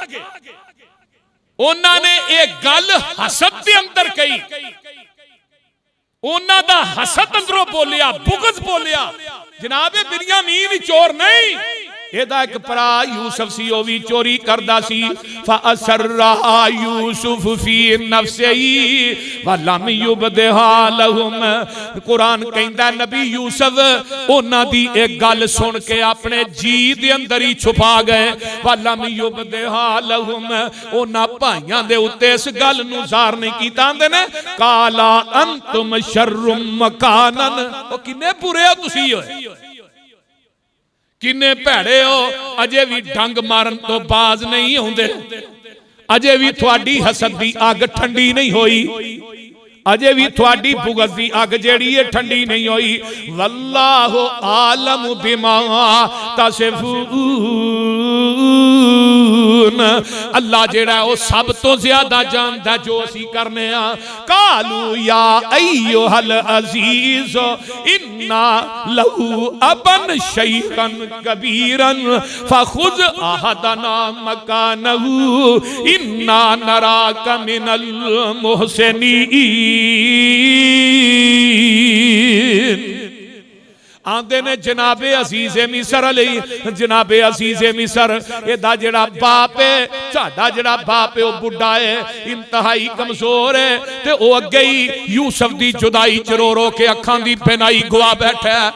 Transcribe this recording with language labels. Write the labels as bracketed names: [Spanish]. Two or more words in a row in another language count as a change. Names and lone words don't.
[Punjabi] اوہناں نے اک گل حسد دے اندر کہی، اوہناں دا حسد اندروں بولیا، بغض بولیا. جنابِ بنیامین چور نہیں، ایدا اک بھرا یوسف سی، وہ بھی چوری کردا سی. [Arabic] فأسرها يوسف في نفسه ولم يبدها لهم. [Punjabi] قرآن کہندا نبی یوسف اوہناں دی اک گل سن کے اپنے جی دے اندر ہی چھپا گئے. [Arabic] ولم يبدها لهم, [Punjabi] اوہناں بھائیاں دے اتے اس گل نوں ظاہر نہیں کیتا. آندے نے [Arabic] قال أنتم شر مكانا, [Punjabi] او کنے برے ہو تسی ہوئے، کنے بھیڑے ہو، اجے وی ڈنگ مارن توں باز نہیں ہوندے، اجے وی تھوڑی حسد دی اگ ٹھنڈی نہیں ہوئی، اجے وی تھوڑی بغض دی اگ جہیڑی ہے ٹھنڈی نہیں ہوئی. [Arabic] والله أعلم بما تصفون, [Punjabi] اللہ جہیڑا وہ سب توں زیادہ جاندا جو اسی کرنے آں. [Arabic] قالوا يا أيها العزيز إن له أبا شيخا كبيرا فخذ أحدنا مكانه إنا نراك من المحسنين. [Punjabi] آندے نے جنابِ عزیزِ مصر علی، جنابِ عزیزِ مصر ایدا جہیڑا باپ ہے، ساڈا جہیڑا باپ ہے وہ بڈھا ہے، انتہائی کمزور ہے، تے وہ اگے ہی یوسف دی جدائی چ رو رو کے اکھاں دی بینائی گوا بیٹھا ہے.